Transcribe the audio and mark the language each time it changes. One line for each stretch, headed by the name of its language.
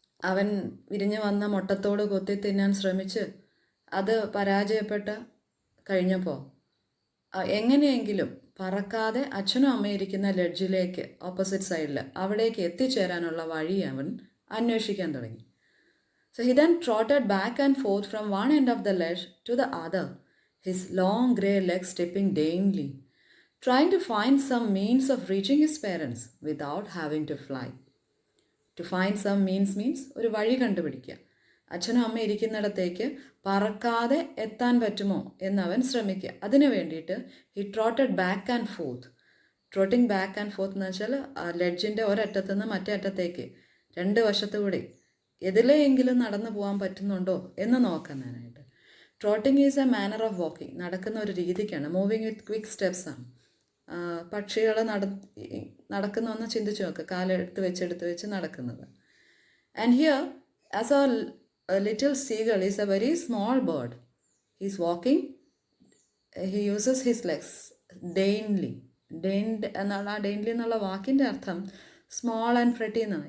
Malayalam: അവൻ വിരിഞ്ഞു വന്ന മുട്ടത്തോട് കൊത്തി തിന്നാൻ ശ്രമിച്ച് അത് പരാജയപ്പെട്ട് കഴിഞ്ഞപ്പോൾ എങ്ങനെയെങ്കിലും പറക്കാതെ അച്ഛനും അമ്മയും ഇരിക്കുന്ന ലെഡ്ജിലേക്ക്, ഓപ്പോസിറ്റ് സൈഡിൽ, അവിടേക്ക് എത്തിച്ചേരാനുള്ള വഴി അവൻ അന്വേഷിക്കാൻ തുടങ്ങി.
English: So he then trotted back and forth from one end of the ledge to the other, his long grey legs stepping daintily, trying to find some means of reaching his parents without having to fly. To find some means means
Malayalam: ഒരു വഴി കണ്ടുപിടിക്കുക. അച്ഛനും അമ്മ ഇരിക്കുന്നിടത്തേക്ക് പറക്കാതെ എത്താൻ പറ്റുമോ എന്നവൻ ശ്രമിക്കുക. അതിനു വേണ്ടിയിട്ട്
English: He trotted back and forth.
Malayalam: ട്രോട്ടിങ് back and fourth എന്ന് വെച്ചാൽ ലെഡ്ജിൻ്റെ ഒരറ്റത്തു നിന്ന് മറ്റേ അറ്റത്തേക്ക് രണ്ട് വശത്തുകൂടി എതിലെയെങ്കിലും നടന്നു പോകാൻ പറ്റുന്നുണ്ടോ എന്ന് നോക്കുന്നതിനായിട്ട്.
English: Trotting is a manner of walking.
Malayalam: നടക്കുന്ന ഒരു രീതിക്കാണ്.
English: Moving with quick steps ആണ്.
Malayalam: പക്ഷികൾ നടക്കുന്നൊന്ന് ചിന്തിച്ച് നോക്കുക. കാലെടുത്ത് വെച്ച് നടക്കുന്നത്.
English: And here as a little seagull is a very small bird. He is walking. He uses his legs daintily.
Malayalam: Daintily എന്നുള്ള വാക്കിൻ്റെ അർത്ഥം
English: small and pretty
Malayalam: എന്നാണ്.